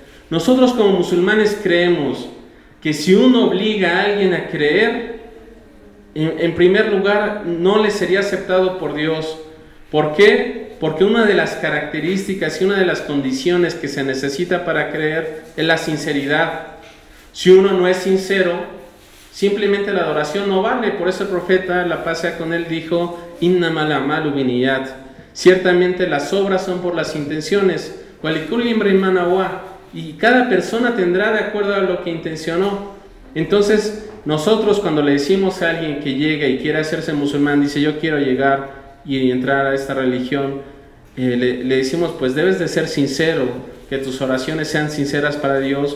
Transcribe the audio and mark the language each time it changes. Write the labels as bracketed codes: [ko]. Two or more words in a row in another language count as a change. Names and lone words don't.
[es] Nosotros como musulmanes creemos que si uno obliga a alguien a creer, en primer lugar no le sería aceptado por Dios. ¿Por qué? Porque una de las características y una de las condiciones que se necesita para creer es la sinceridad. Si uno no es sincero, simplemente la adoración no vale. Por eso el profeta, la paz sea con él, dijo: [ar] إنما الأعمال بالنيات. [es] Ciertamente las obras son por las intenciones. [ar] ولكل امرئ ما نوى. [es] Y cada persona tendrá de acuerdo a lo que intencionó. Entonces, nosotros cuando le decimos a alguien que llega y quiere hacerse musulmán, dice: yo quiero llegar y entrar a esta religión, le decimos: pues debes de ser sincero, que tus oraciones sean sinceras para Dios.